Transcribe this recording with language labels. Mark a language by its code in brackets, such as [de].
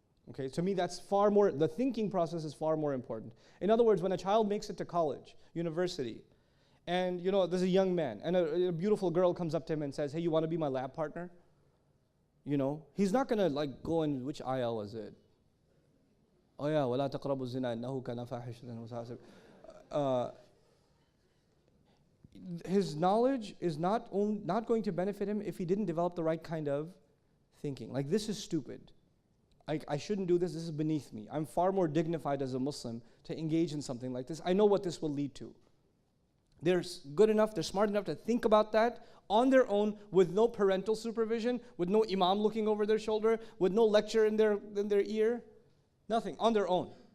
[en] Okay, to me that's far more, the thinking process is far more important. In other words, when a child makes it to college, university, and there's a young man, and a beautiful girl comes up to him and says, hey, you want to be my lab partner? He's not going to go in, which ayah was it? Oh yeah, [ar] وَلَا تَقْرَبُوا الزِّنَا إِنَّهُ كَانَ فَاحِشَةً وَسَاءَ. [en] His knowledge is not going to benefit him if he didn't develop the right kind of thinking. Like, this is stupid. I shouldn't do this. This is beneath me. I'm far more dignified as a Muslim to engage in something like this. I know what this will lead to. They're good enough, they're smart enough to think about that on their own with no parental supervision, with no imam looking over their shoulder, with no lecture in their ear. Nothing, on their own.